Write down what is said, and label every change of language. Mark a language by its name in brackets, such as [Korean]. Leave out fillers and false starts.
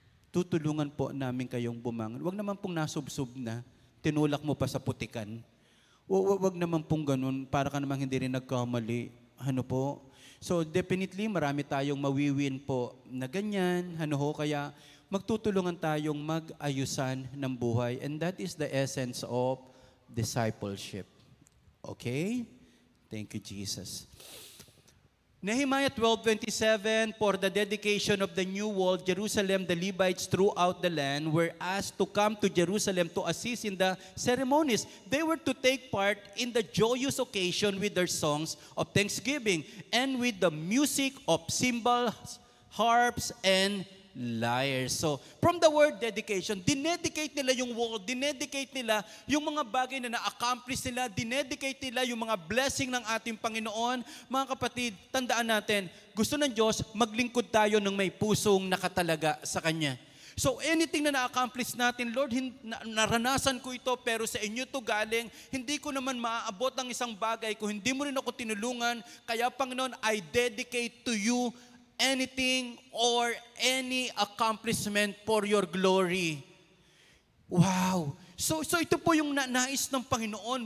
[Filipino] Tutulungan po namin kayong bumangon. Huwag naman pong nasubsob na, tinulak mo pa sa putikan. Wag naman pong ganun, para ka namang hindi rin nagkamali. Ano po? So definitely marami tayong mawiwin po na ganyan. Ano ho? Kaya magtutulungan tayong mag-ayusan ng buhay. [English] And that is the essence of discipleship. Okay? Thank you, Jesus. Nehemiah 12:27, for the dedication of the new wall, Jerusalem, the Levites throughout the land were asked to come to Jerusalem to assist in the ceremonies. They were to take part in the joyous occasion with their songs of thanksgiving and with the music of cymbals, harps, and lyres. [Filipino] So, from the word dedication, dinedicate nila yung wall, dinedicate nila yung mga bagay na na-accomplish nila, dinedicate nila yung mga blessing ng ating Panginoon. Mga kapatid, tandaan natin, gusto ng Diyos, maglingkod tayo ng may pusong nakatalaga sa Kanya. So anything na na-accomplish natin, Lord, naranasan ko ito, pero sa inyo to galing, hindi ko naman maaabot ang isang bagay kung hindi mo rin ako tinulungan. Kaya Panginoon, [English] I dedicate to you anything or any accomplishment for your glory. Wow! [Filipino] So ito po yung nais ng Panginoon.